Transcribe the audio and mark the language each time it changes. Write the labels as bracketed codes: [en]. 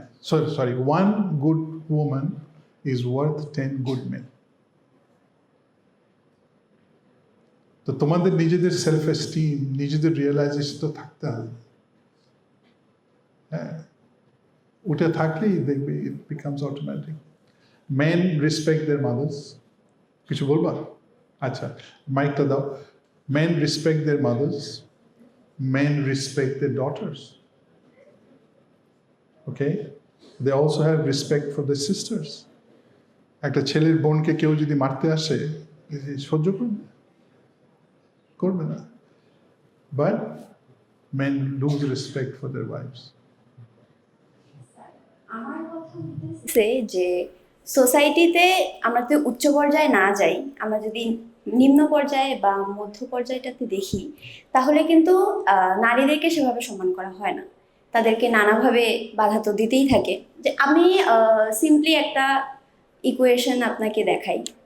[en] Sorry, 1 good woman is worth 10 good men. [bn] তো তোমাদের নিজেদের সেলফ এস্টিম, নিজেদের রিয়েলাইজেশন তো থাকতে হবে। হ্যাঁ, ওটা থাকলেই দেখবে [en] it becomes automatic. Men respect their mothers. [bn] কিছু বলবা? আচ্ছা, মাইকটা দাও। [en] Men respect their mothers. Men respect their daughters. Okay? They also have respect for their sisters. [bn] একটা ছেলের বোনকে কেউ যদি মারতে আসে সহ্য করবে? করবে না। [en] But men lose respect for their wives. [bn] আমার কথা হচ্ছে যে সোসাইটিতে আমরা যদি উচ্চ পর্যায়ে না যাই, আমরা যদি নিম্ন পর্যায়ে বা মধ্য পর্যায়টাতে দেখি, তাহলে কিন্তু নারীদেরকে সেভাবে সম্মান করা হয় না। তাদেরকে নানাভাবে বাধা তো দিতেই থাকে। যে আমি সিম্পলি একটা ইকুয়েশন আপনাকে দেখাই।